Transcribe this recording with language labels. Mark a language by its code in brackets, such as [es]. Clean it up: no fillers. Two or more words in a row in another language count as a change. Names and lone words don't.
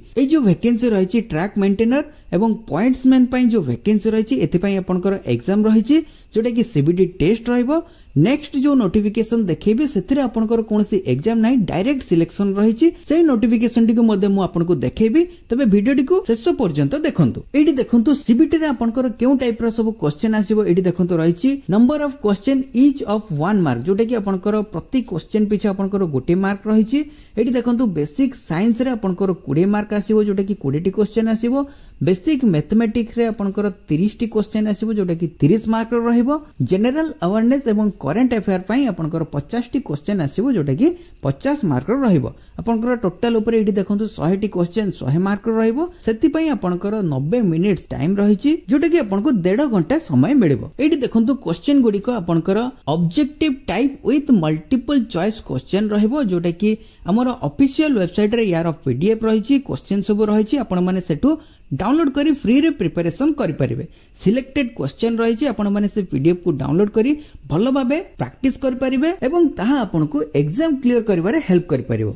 [or] ଏ ଯୋ ଭେକାନ୍ସି ରହିଛି [en] track maintainer [or] ଏବଂ ପଏଣ୍ଟସମ୍ୟାନ ପଇ ଯୋ ଭେକାନ୍ସି ରହିଛି ଏଥି ପଇ ଆପଣଙ୍କର ଏକ୍ଜାମ ରହିଛି ଯୋଟା କି [en] CBT test [or] रहइबो। ନେକ୍ସଟ ଯୋ ନୋଟିଫିକେସନ ଦେଖେଇବେ ସେଥିରେ ଆପଣଙ୍କର କୋଣସି ଏକ୍ଜାମ ନାହିଁ, [en] direct selection [or] रहिछि। ସେହି ନୋଟିଫିକେସନ ଟିକୁ ମଧ୍ୟେ ମୁଁ ଆପଣଙ୍କୁ ଦେଖେଇବି, ତେବେ ଭିଡିଓ ଟିକୁ ଶେଷ ପର୍ଯ୍ୟନ୍ତ ଦେଖନ୍ତୁ। ଏଠି ଦେଖନ୍ତୁ ସିବିଟି ରେ ଆପଣଙ୍କର କେଉଁ ଟାଇପ ର ସବୁ କ୍ୱେଶ୍ଚନ ଆସିବ। ଏଠି ଦେଖନ୍ତୁ ରହିଛି [en] number of question each of 1 mark, [or] ଯୋଟା କି ଆପଣଙ୍କର ପ୍ରତି କ୍ୱେଶ୍ଚନ ପଛେ ଆପଣଙ୍କର ଗୋଟେ ମାର୍କ ରହିଛି। ଏଠି ଦେଖନ୍ତୁ [en] basic science [or] ରେ ଆପଣଙ୍କର 20 ମାର୍କ ଆସିବ, ଯୋଟା କି 20 ଟି କ୍ୱେଶ୍ଚନ ଆସିବ। [en] basic mathematics [or] ରେ ଆପଣଙ୍କର 30 ଟି କ୍ୱେଶ୍ଚନ ଆସିବ, ଯୋଟା କି 30 ମାର୍କ ର ରହିବ। [en] general awareness [or] एवं [en] current affair [or] ପଇ ଆପଣଙ୍କର 50 ଟି କ୍ୱେଶ୍ଚନ ଆସିବ, ଯୋଟା କି 50 ମାର୍କ ର ରହିବ। ଆପଣଙ୍କର ଟୋଟାଲ ଉପର ଏଠି ଦେଖନ୍ତୁ 100 ଟି କ୍ୱେଶ୍ଚନ 100 ମାର୍କ ର ରହିବ। ସେଥି ପଇ ଆପଣଙ୍କର 90 [en] minutes time [or] ରହିଛି, ଯୋଟା କି ଆପଣଙ୍କୁ 1.5 ଘଣ୍ଟା ସମୟ ମିଳିବ। ଏଠି ଦେଖନ୍ତୁ କ୍ୱେଶ୍ଚନ ଗୁଡ଼ିକୁ ଆପଣଙ୍କର [en] objective type with multiple choice question [or] ରହିବ, ଯୋଟା କି ହମର [en] official website [or] ରେ ଯାର ପିଡିଏଫ ରହିଛି, କ୍ୱେଶ୍ଚନ ସବୁ ରହିଛି। ଆପଣ ମାନେ ସେଟା ଡାଉନଲୋଡ କରି ଫ୍ରି ରେ ପ୍ରିପରେସନ କରି ପାରିବେ। [en] selected question [or] ରହିଛି, ଆପଣ ମାନେ ସେ ପିଡିଏଫ କୁ ଡାଉନଲୋଡ କରି ଭଲ ଭାବେ ପ୍ରାକ୍ଟିସ କରି ପାରିବେ ଏବଂ ତାହା ଆପଣଙ୍କୁ [en] exam clear [or] କରିବାରେ ହେଲ୍ପ କରି ପାରିବ।